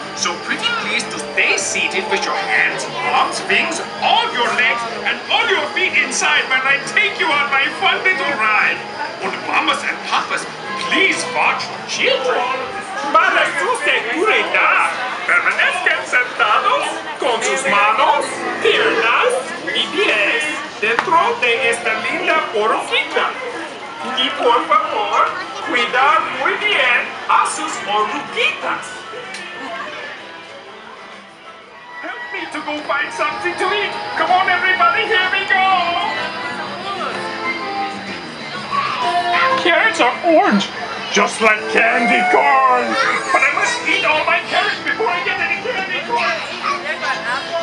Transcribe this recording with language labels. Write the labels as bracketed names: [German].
[English] So pretty please to stay seated with your hands, arms, wings, all your legs, and all your feet inside when I take you on my fun little ride. Und mamas and papas, please watch your children. [Spanish] Para su seguridad, permanezcan sentados con sus manos, piernas y pies dentro de esta linda oruguita. Y por favor, cuidar muy bien a sus oruguitas. [English] Help me to go find something to eat. Come on, everybody, here we go. Carrots are orange, just like candy corn. But I must eat all my carrots before I get any candy corn.